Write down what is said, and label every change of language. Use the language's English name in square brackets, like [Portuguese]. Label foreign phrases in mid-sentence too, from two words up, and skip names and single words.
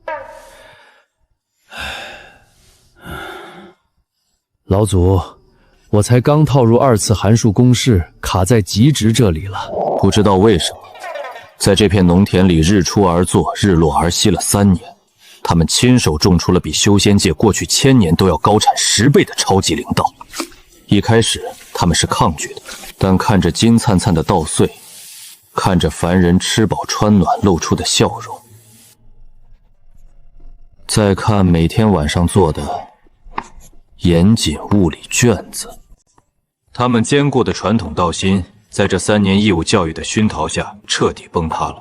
[Chinese] 老祖，我才剛套入2次函數公式，卡在極值這裡了。不知道為什麼，在這片農田裡日出而作，日落而息了3年，他們親手種出了比修仙界過去1000年都要高產10倍的超級靈稻。一開始他們是抗拒的，但看着金燦燦的稻穗，看着凡人吃飽穿暖露出的笑容，再看每天晚上做的嚴謹物理卷子，他們堅固的傳統道心在這3年義務教育的熏陶下徹底崩塌了。